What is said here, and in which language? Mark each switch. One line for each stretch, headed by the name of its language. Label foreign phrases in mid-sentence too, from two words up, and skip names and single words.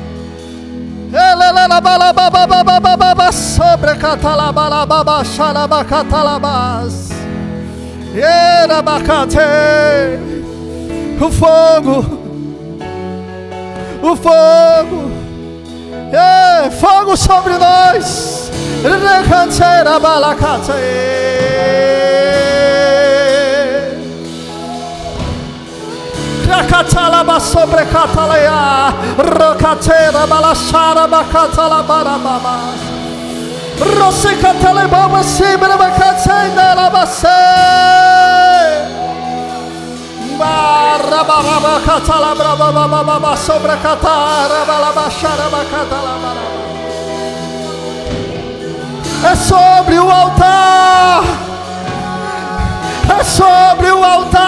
Portuguese: Elelelabalababababababa sobre a catalabalababa xarabacatalabas. Erabacate. O fogo, o fogo, fogo sobre nós. Recanteira balacate. Racatalaba sobre cataleia, rocatera balachara bacatalabarababa, rosicatelebaba sibra bacatenda labase, barrabaraba catalabrababa sobre catara balabachara bacatalabara. É sobre o altar, é sobre o altar.